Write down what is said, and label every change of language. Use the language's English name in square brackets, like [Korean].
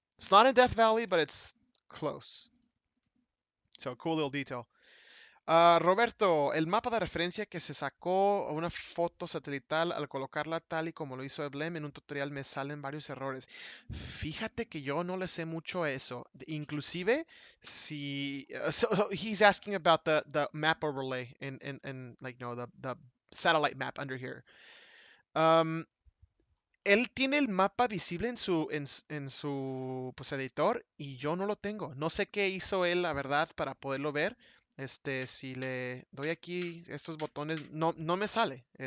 [English] It's not in Death Valley, but it's close. So cool little detail. [Spanish] Roberto, el mapa de referencia que se sacó una foto satelital al colocarla tal y como lo hizo Eblem en un tutorial me salen varios errores. Fíjate que yo no le sé mucho a eso. Inclusive, si [English] so he's asking about the map overlay and like no the satellite map under here. [Spanish] Um, Él tiene el mapa visible en su pues, editor y yo no lo tengo. No sé qué hizo él, la verdad, para poderlo ver. Si le doy aquí estos botones, no me sale.